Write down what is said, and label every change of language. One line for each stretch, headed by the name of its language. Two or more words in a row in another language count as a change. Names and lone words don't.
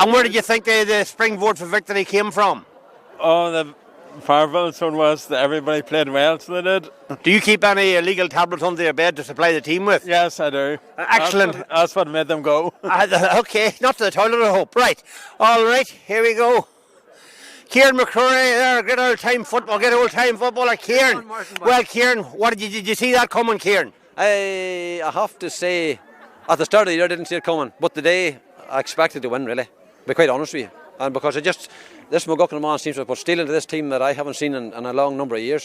English: And where did you think the springboard for victory came from? Oh, the Farville's one was that everybody played well, so they did. Do you keep any illegal tablets under your bed to supply the team with? Yes, I do. Excellent. That's what made them go. Okay, not to the toilet, I hope. Right, all right, here we go. Ciaran McCrory there, good old-time footballer, Ciaran. Well, Ciaran, did you see that coming, Ciaran? I have to say, at the start of the year I didn't see it coming, but today I expected to win, really, to be quite honest with you. And because this McGuckin man seems to have put steel into this team that I haven't seen in a long number of years.